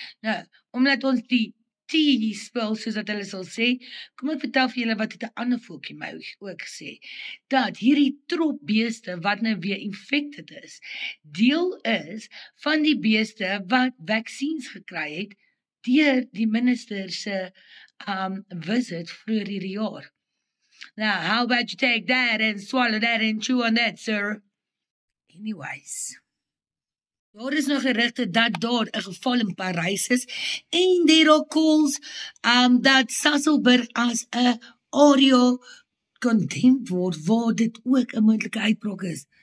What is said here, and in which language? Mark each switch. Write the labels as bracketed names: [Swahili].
[Afrikaans] Nou, omdat ons die tea spel, soos dat hulle sal sê, kom ek vertel vir julle wat het 'n ander voeltjie my ook gesê, dat hierdie trop beeste wat nou weer infected is, deel is van die beeste wat vaksines gekry het deur die minister se visit vroeër hierdie jaar. [English] Now, how about you take that and swallow that and chew on that, sir? Anyways. [Afrikaans] Daar is nog gerugte dat daar 'n geval in Parys is en [English] there are calls [Afrikaans] dat Sasolburg as 'n area condemned word waar dit ook 'n moontlike uitbraak is.